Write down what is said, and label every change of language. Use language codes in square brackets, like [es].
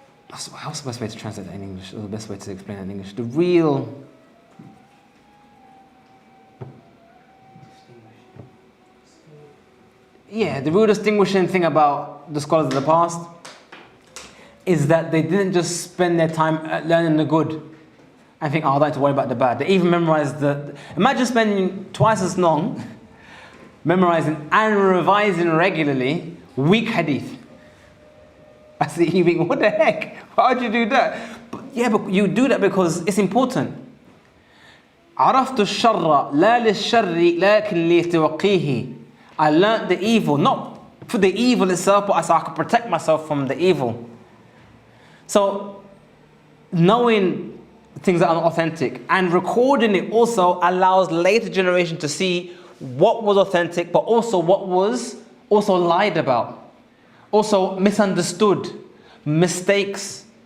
[en] How's the best way to translate that in English? Or the best way to explain that in English? The real distinguishing thing about the scholars of the past is that they didn't just spend their time learning the good and think, oh, I don't have to worry about the bad. They even memorized imagine spending twice as long memorizing and revising regularly weak hadith. I see you think, what the heck? Why would you do that? But you do that because it's important. [ar] عرفت الشر لا للشر لكن لتوقيه. [en] I learned the evil, not for the evil itself, but so I could protect myself from the evil. So, knowing things that are not authentic and recording it also allows later generation to see what was authentic, but also what was also lied about, also misunderstood, mistakes.